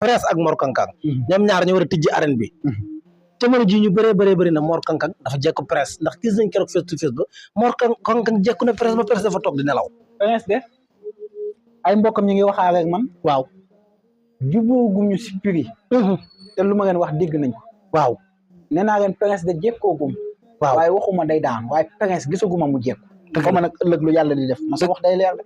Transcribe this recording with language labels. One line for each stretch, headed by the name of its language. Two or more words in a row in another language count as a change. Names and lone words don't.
Wolof: Prince ak Mor Kang Kang ñoom ñaar ñu war a tijji arène bi jamono ji ñu bëri na Mor Kang Kang dafa jekku Prince ndax gis nañ keroog
English: face to face
Wolof: ba Mor Kang Kang jekku na Prince ba Prince dafa toog di nelaw Prince de ay mbokkam ñu ngi waxaale ak man waaw jubóoguñu si prix te lu ma leen wax dégg nañ ko waaw nee naa leen Prince de jekkoogum waaw waaye waxuma day daan waaye Prince gisaguma mu jekku xaw ma nag ëllëg lu yàlla di def ma sa wax day leer